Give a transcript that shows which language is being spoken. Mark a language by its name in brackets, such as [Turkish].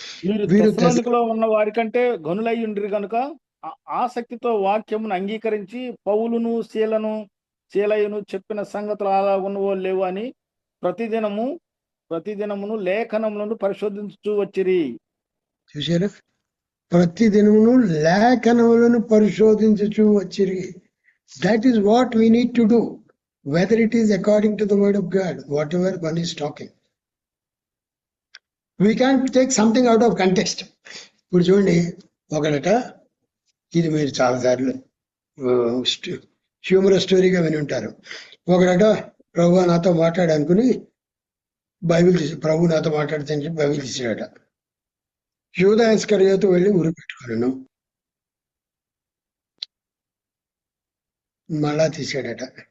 [Telugu] వీరు తెస్సలోనికలో ఉన్న వారికంటే గనులై ఉండిరి కనుక ఆసక్తితో వాక్యమును అంగీకరించి పౌలును శీలయును చెప్పిన సంగతులు అలా ఉన్నవో లేవు అని ప్రతిదినమును లేఖనములను పరిశోధించు వచ్చిరి. చూసారా? ప్రతిదినమును లేఖనములను పరిశోధించు వచ్చిరి. [English] That is what we need to do, whether it is according to the word of God, whatever one is talking. We can't take something out of context. [Telugu] ఇప్పుడు చూడండి, ఒకడట, ఇది మీరు చాలాసార్లు హ్యూమరస్ స్టోరీగా విని ఉంటారు. ఒకడట ప్రభు నాతో మాట్లాడనుకుని ప్రభు నాతో మాట్లాడితే అని చెప్పి బైబిల్ తీసాడట. యూదా ఇస్కరియోతు వెళ్ళి ఉరి పెట్టుకున్నాను, మళ్ళా తీసాడట.